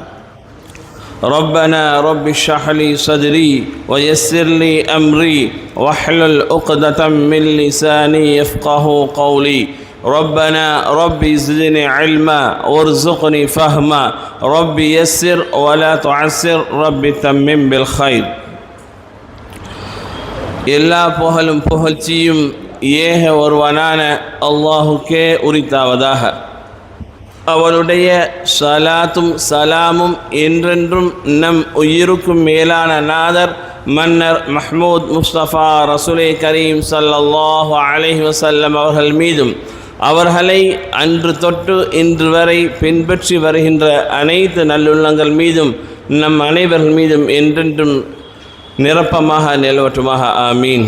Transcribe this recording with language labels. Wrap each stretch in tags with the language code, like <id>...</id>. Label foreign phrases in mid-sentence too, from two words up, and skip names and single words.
<ar>ربنا رب اشرح لي صدري ويسر لي أمري واحلل عقدة من لساني يفقه قولي ربنا رب زدني علما وارزقني فهما رب يسر ولا تعسر رب تمم بالخير</ar> <ta>எல்லா புகழும் புகழ்ச்சியும் ஏக ஒருவனான அல்லாஹுக்கே உரித்தாவதாக. அவருடைய ஸலாத்தும் சலாமும் என்றென்றும் நம் உயிருக்கும் மேலான நாதர் மன்னர் மஹ்மூத் முஸ்தபா ரசூலே கரீம்</ta> <ar>صلى الله عليه وسلم</ar> <ta>அவர்கள் மீதும் அவர்களை அன்று தொட்டு இன்று வரை பின்பற்றி வருகின்ற அனைத்து நல்லுள்ளங்கள் மீதும் நம் அனைவர்கள் மீதும் என்றென்றும் நிரப்பமாக நிலவற்றுமாக ஆமீன்.</ta>